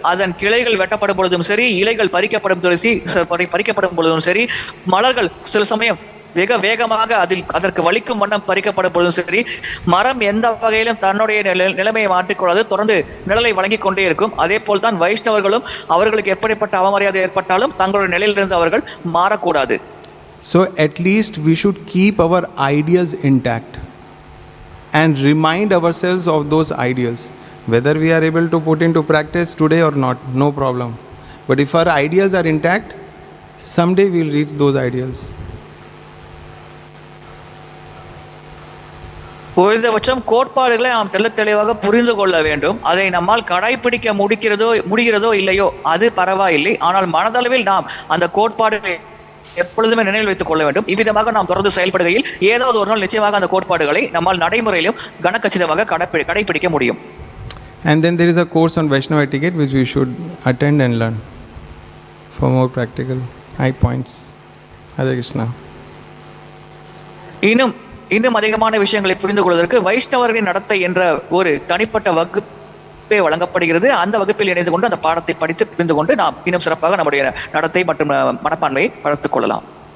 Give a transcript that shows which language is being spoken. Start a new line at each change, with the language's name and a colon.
Tamil: அதன் கிளைகள் வெட்டப்படும் பொழுதும் சரி, இலைகள் பறிக்கப்படும் பொழுதும் சரி, மலர்கள் சில சமயம் வெக வேகமாக அதற்கு வலிக்கும் வண்ணம் பறிக்கப்படும் பொழுதும் சரி, மரம் எந்த வகையிலும் தன்னுடைய நிலைமையை மாற்றிக்கொள்ளாது தொடர்ந்து நிழலை வழங்கிக் கொண்டே இருக்கும். அதே போல் தான் வைஷ்ணவர்களும் அவர்களுக்கு எப்படிப்பட்ட அவமரியாதை ஏற்பட்டாலும் தங்களுடைய நிலையிலிருந்து அவர்கள் மாறக்கூடாது.
English: So at least we should keep our ideals intact and remind ourselves of those ideals. Whether we are able to put into practice today or not, no problem. But if our ideals are intact, someday we will reach those ideals.
Tamil: குறைந்தபட்சம் கோட்பாடுகளை நாம் தெளிவாக புரிந்து கொள்ள வேண்டும். அதை நம்மால் கடைபிடிக்க முடிகிறதோ இல்லையோ அது பரவாயில்லை. ஆனால் மனதளவில் நாம் அந்த கோட்பாடுகளை எப்பொழுதுமே நினைவில் வைத்துக் கொள்ள வேண்டும். இவ்விதமாக நாம் தொடர்ந்து செயல்படுகையில் ஏதாவது ஒரு நாள் நிச்சயமாக அந்த கோட்பாடுகளை நம்மால் நடைமுறையிலும் கனக்கச்சிதமாக கடைபிடிக்க முடியும்.
English: And then there is a course on Vaishnava etiquette which we should attend and learn for more practical high points. Hare Krishna.
Tamil: இன்னும் அதிகமான விஷயங்களை புரிந்து கொள்வதற்கு வைஷ்ணவர்களின் நடத்தை என்ற ஒரு தனிப்பட்ட வகுப்பே வழங்கப்படுகிறது. அந்த வகுப்பில் இணைந்து கொண்டு அந்த பாடத்தை படித்து புரிந்து கொண்டு நாம் இன்னும் சிறப்பாக நம்முடைய நடத்தை மற்றும் மனப்பான்மையை வளர்த்துக் கொள்ளலாம்.